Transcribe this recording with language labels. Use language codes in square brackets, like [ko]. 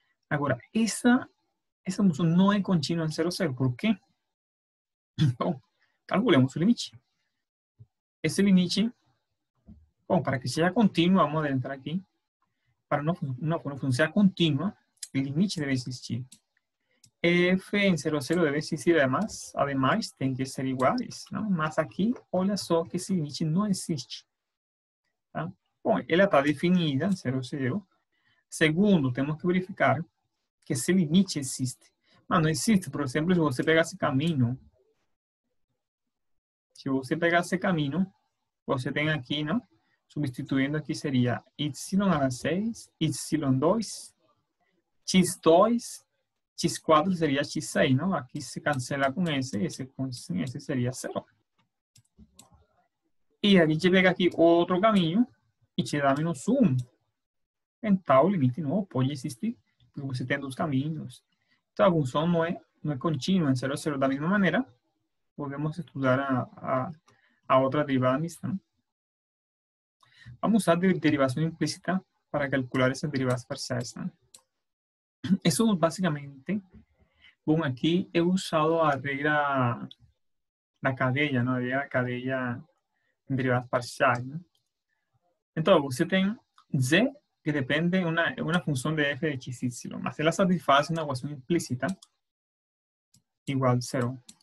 [es] Ahora, esa función no es continua en 0, 0. ¿Por qué? Bom, calculemos su límite. Ese límite, para que sea continua, vamos a entrar aquí. Para una función sea continua, el límite debe existir. F en 0, 0 debe existir además [pt] tem que ser iguais, não? Mas aqui, olha só que esse limite não existe. Tá? Bom, ela está definida em 0, 0. Segundo, temos que verificar que esse limite existe. Mas não existe, por exemplo, se você pegar esse caminho, você tem aqui, não? [es] Substituindo aqui seria y a la 6, y2, x2, x4 sería x6, ¿no? Aquí se cancela con ese sería 0. [pt] Y a gente pega aqui outro caminho e te dá menos 1. Então, o limite não pode existir, porque você tem dois caminhos. Então, a função não é contínua em 0, 0. Da mesma maneira, podemos estudar a outra derivada mista, ¿no? Vamos usar derivação implícita para calcular essas derivadas parciais, ¿no? [es] Eso básicamente, bueno, aquí he usado a regra la cadena, ¿no? La cadena en derivadas parciales, ¿no? Entonces, usted tiene z que depende de una función de f de x y, [pt] mas ela [es] satisface una ecuación implícita igual 0.